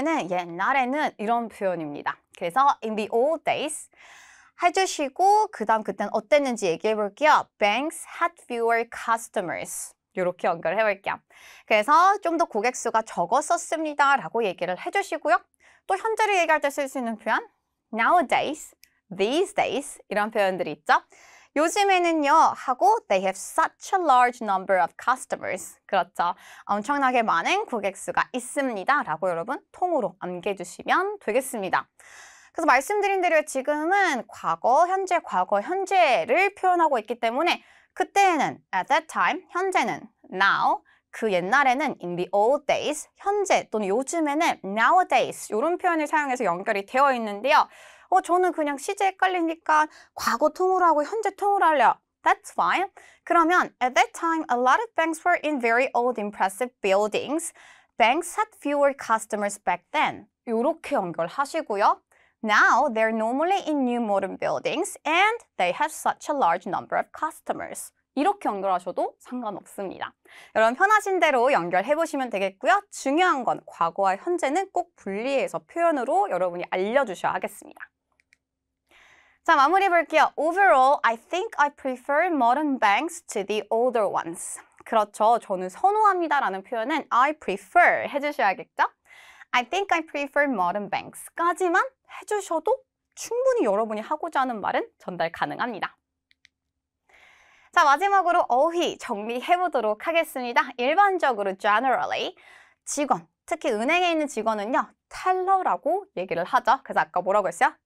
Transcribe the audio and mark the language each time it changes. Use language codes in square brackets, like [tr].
[ko] 옛날에는 이런 표현입니다. 그래서 [en] in the old days [ko] 해주시고 그다음 그때는 어땠는지 얘기해 볼게요. [en] Banks had fewer customers. [ko] 이렇게 연결을 해볼게요. 그래서 좀 더 고객 수가 적었었습니다 라고 얘기를 해주시고요. 또 현재를 얘기할 때 쓸 수 있는 표현 [en] nowadays, these days [ko] 이런 표현들이 있죠. 요즘에는요 하고 [en] they have such a large number of customers. [ko] 그렇죠. 엄청나게 많은 고객 수가 있습니다 라고 여러분 통으로 암기해주시면 되겠습니다. 그래서 말씀드린 대로 지금은 과거, 현재, 과거, 현재를 표현하고 있기 때문에 그때는 [en] at that time, [ko] 현재는 now, 그 옛날에는 [en] in the old days, [ko] 현재 또는 요즘에는 nowadays 이런 표현을 사용해서 연결이 되어 있는데요. 저는 그냥 시제 헷갈리니까 과거 통으로 하고 현재 통으로 할래요. [en] That's fine. [ko] 그러면 [en] at that time, a lot of banks were in very old impressive buildings. Banks had fewer customers back then. [ko] 이렇게 연결하시고요. [en] Now, they're normally in new modern buildings and they have such a large number of customers. [ko] 이렇게 연결하셔도 상관없습니다. 여러분 편하신 대로 연결해보시면 되겠고요. 중요한 건 과거와 현재는 꼭 분리해서 표현으로 여러분이 알려주셔야 하겠습니다. 자, 마무리 볼게요. [en] Overall, I think I prefer modern banks to the older ones. [ko] 그렇죠. 저는 선호합니다 라는 표현은 I prefer 해주셔야겠죠? [en] I think I prefer modern banks [ko] 까지만 해주셔도 충분히 여러분이 하고자 하는 말은 전달 가능합니다. 자, 마지막으로 어휘 정리해보도록 하겠습니다. 일반적으로 generally 직원, 특히 은행에 있는 직원은요 텔러라고 얘기를 하죠. 그래서 아까 뭐라고 했어요?